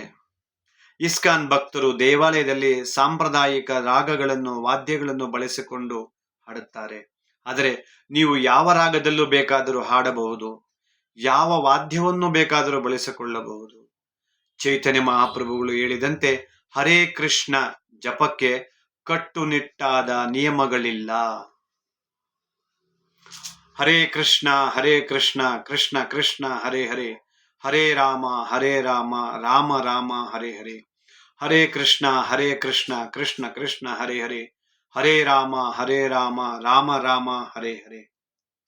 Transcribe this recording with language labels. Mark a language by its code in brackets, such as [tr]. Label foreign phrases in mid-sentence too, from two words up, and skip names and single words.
[kn] ಇಸ್ಕಾನ್ ಭಕ್ತರು ದೇವಾಲಯದಲ್ಲಿ ಸಾಂಪ್ರದಾಯಿಕ ರಾಗಗಳನ್ನು, ವಾದ್ಯಗಳನ್ನು ಬಳಸಿಕೊಂಡು ಹಾಡುತ್ತಾರೆ. ಆದರೆ ನೀವು ಯಾವ ರಾಗದಲ್ಲೂ ಬೇಕಾದರೂ ಹಾಡಬಹುದು, ಯಾವ ವಾದ್ಯವನ್ನು ಬೇಕಾದರೂ ಬಳಸಿಕೊಳ್ಳಬಹುದು. ಚೈತನ್ಯ ಮಹಾಪ್ರಭುಗಳು ಹೇಳಿದಂತೆ ಹರೇ ಕೃಷ್ಣ ಜಪಕ್ಕೆ ಕಟ್ಟುನಿಟ್ಟಾದ ನಿಯಮಗಳಿಲ್ಲ. [sa] ಹರೇ ಕೃಷ್ಣ ಕೃಷ್ಣ ಕೃಷ್ಣ ಹರೇ ಹರೇ, ಹರೇ ರಾಮ ರಾಮ ರಾಮ ಹರೇ ಹರೇ. ಹರೇ ಕೃಷ್ಣ ಕೃಷ್ಣ ಕೃಷ್ಣ ಹರೇ ಹರೇ, ಹರೇ ರಾಮ ರಾಮ ರಾಮ ಹರೇ ಹರೇ.